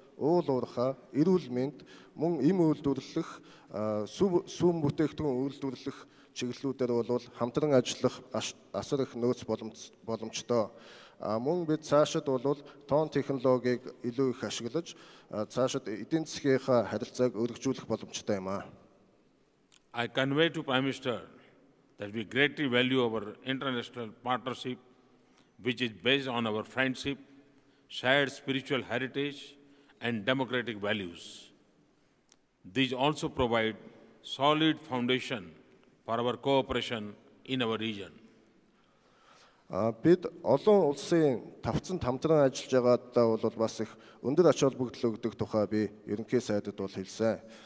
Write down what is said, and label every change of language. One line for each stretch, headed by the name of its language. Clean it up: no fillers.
Mongolian: уул уурхай, эрүүл мэнд, мөн им үйлдвэрлэх, сүүн бүтээгдэхүүн үйлдвэрлэх чиглэлүүдээр бол хамтран ажиллах асар их нөөц боломжтой. Мөн бид цаашид бол тоон технологиг илүү их ашиглаж цаашид эдийн засгийнхаа харилцааг өргөжүүлэх боломжтой юм аа.
English: I convey to Prime Minister that we greatly value our international partnership, which is based on our friendship, shared spiritual heritage, and democratic values. These also provide solid foundation for our cooperation in our region.
Mongolian: Бид олон улсын тавцанд хамтран ажиллаж байгаадаа бол бас их өндөр ач холбогдол өгдөг тухай би ерөнхий сайдад бол хэлсэн.